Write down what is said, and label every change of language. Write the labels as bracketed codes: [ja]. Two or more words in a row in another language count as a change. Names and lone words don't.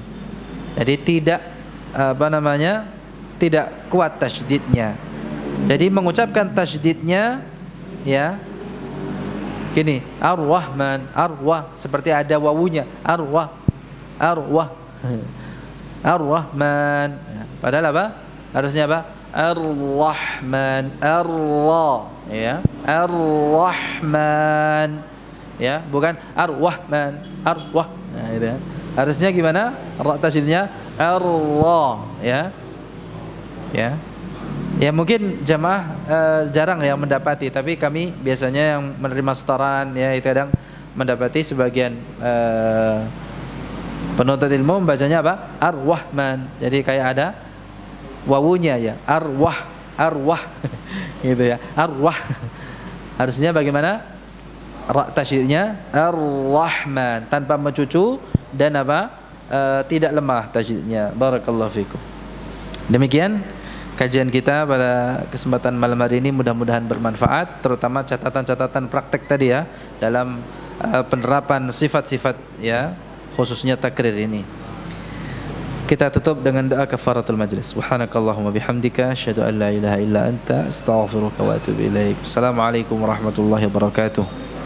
[id] Jadi tidak tidak kuat tasydidnya. Jadi mengucapkan tasydidnya, ya, gini, Ar-Rahman, arwah, seperti ada wawunya, arwah, Ar-Rahman, ya. Padahal apa? Harusnya apa? Ar-Rahman, ar-Ra, ya, Ar-Rahman, ya, bukan Ar-Rahman, arwah. Nah, gitu, ya. Harusnya gimana? Ra tasydidnya ar-Ra, ya. Ya. Ya, mungkin jamaah jarang yang mendapati, tapi kami biasanya yang menerima setoran, ya, itu kadang mendapati sebagian penuntut ilmu membacanya apa? Ar-Rahman. Jadi kayak ada wawunya, ya, arwah, gitu, ya, arwah. Harusnya bagaimana? Ra tasydidnya Ar-Rahman, tanpa mencucu dan apa? Tidak lemah tasydidnya. [ar] بارك الله فيكم. [id] Demikian kajian kita pada kesempatan malam hari ini mudah-mudahan bermanfaat, terutama catatan-catatan praktek tadi ya dalam penerapan sifat-sifat ya khususnya takrir ini. Kita tutup dengan doa [ar] كفارة المجلس. سبحانك اللهم بحمدك أشهد أن لا إله إلا أنت أستغفرك وأتوب إليك. السلام عليكم ورحمة الله وبركاته.